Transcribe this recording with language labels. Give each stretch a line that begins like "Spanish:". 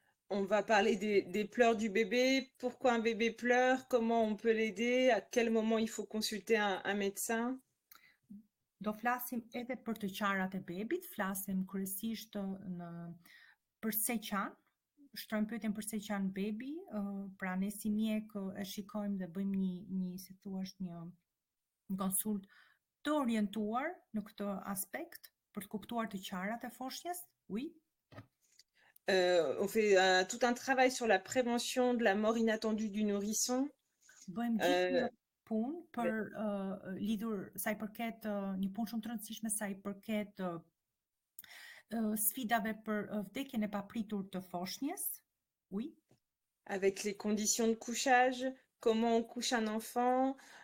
French: On va parler des pleurs du bébé, pourquoi un bébé pleure, comment on peut l'aider, à quel moment il faut consulter un médecin.
Albanian: Do flasim edhe për të qarat e bebit, flasim kryesisht përse qanë, shtrojmë pyetjen përse qanë bebi, pra ne si mjek e shikojmë dhe bëjmë një si thua një konsult të orientuar në këtë aspekt për të kuptuar të qarat e foshnjës.
French: Oui. On fait tout un travail sur la prévention de la mort inattendue du nourrisson.
Albanian: Bëjmë gjithë një punë për lidhur sa i përket një punë shumë të rëndësishme sa i përket sfidave për vdekjen e papritur të foshnjës.
French: Oui. Avec les conditions de couchage, comment on couche un enfant.